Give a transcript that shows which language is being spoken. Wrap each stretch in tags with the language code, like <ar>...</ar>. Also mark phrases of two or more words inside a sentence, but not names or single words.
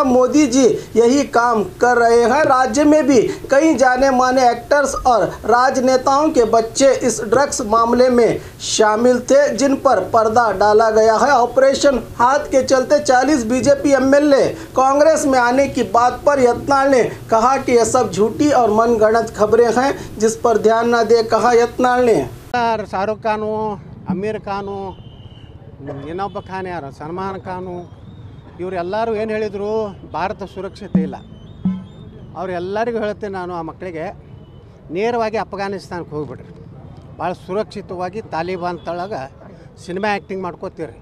<hi>मोदी जी यही काम कर रहे हैं। राज्य में भी कई जाने माने एक्टर्स और राजनेताओं के बच्चे इस ड्रग्स मामले में शामिल थे, जिन पर पर्दा डाला गया है। ऑपरेशन हाथ के चलते 40 बीजेपी एमएलए कांग्रेस में आने की बात पर यत्नाल ने कहा कि यह सब झूठी और मनगढ़ंत खबरें हैं, जिस पर ध्यान न दे कहा यत्नाल ने।</hi> <kn>शाहरुख खान, आमिर खान, ಇನ್ನೊಬ್ಬ ಖಾನ್ ಯಾರು ಸಲ್ಮಾನ್ ಖಾನು, ಇವರೆಲ್ಲರೂ ಏನು ಹೇಳಿದರು, ಭಾರತ ಸುರಕ್ಷತೆ ಇಲ್ಲ. ಅವರೆಲ್ಲರಿಗೂ ಹೇಳ್ತೇನೆ ನಾನು, ಆ ಮಕ್ಕಳಿಗೆ ನೇರವಾಗಿ ಅಫ್ಘಾನಿಸ್ತಾನಕ್ಕೆ ಹೋಗ್ಬಿಡ್ರಿ. ಭಾಳ ಸುರಕ್ಷಿತವಾಗಿ ತಾಲಿಬಾನ್ ತಳಗೆ</kn> <en>cinema acting</en> <kn>ಮಾಡ್ಕೋತೀರಿ.</kn>